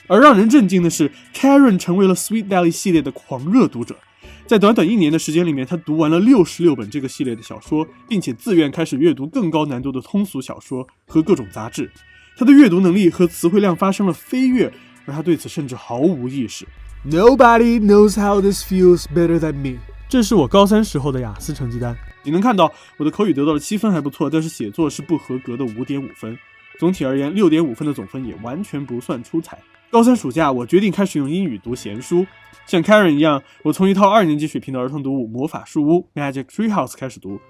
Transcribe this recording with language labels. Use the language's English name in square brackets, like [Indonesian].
[Chinese] 而让人震惊的是， Karen 成为了 Sweet Valley 系列的狂热读者，在短短1年的时间里面，他读完了66本这个系列的小说，并且自愿开始阅读更高难度的通俗小说和各种杂志。他的阅读能力和词汇量发生了飞跃，而他对此甚至毫无意识。 [English] Nobody knows how this feels better than me。 [Chinese] 这是我高3时候的雅思成绩单，你能看到我的口语得到了7分还不错，但是写作是不合格的 5.5 分。总体而言 6.5 分的总分也完全不算出彩。高3暑假我决定开始用英语读闲书，像 Karen 一样，我从一套2年级水平的儿童读物《魔法树屋》 Magic Tree House 开始读。